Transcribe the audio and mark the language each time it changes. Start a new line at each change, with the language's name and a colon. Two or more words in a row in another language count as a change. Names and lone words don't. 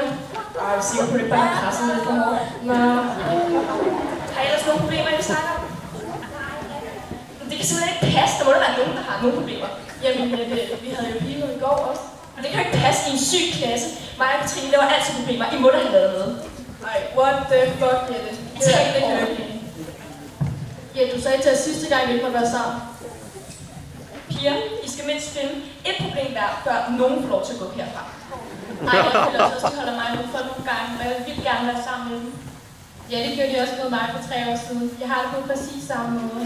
Danish: Jeg er sikker på, at det bare er presset lidt for hårdt. Nå. Har I ellers nogle problemer, I vil snakke om? Det kan simpelthen ikke passe. Der må der være nogen, der har nogle problemer. Jamen, vi havde jo pigemøde i går også. Og det kan jo ikke passe i en syg klasse. Mig og Katrine, der var altid problemer. I må da have lavet noget. Ej,
English: what the fuck,
Danish: Jette? Det gør ikke. Ja, du sagde til os sidste gang, vi ikke måtte være sammen. Piger, I skal mindst finde et problem hver, før nogen får lov til at gå herfra. Nej, jeg føler også, at de holder mig ud for nogle gange, og jeg vil gerne være sammen med dem. Ja, det gjorde de også med mig for 3 år siden. Jeg har det på præcis samme måde.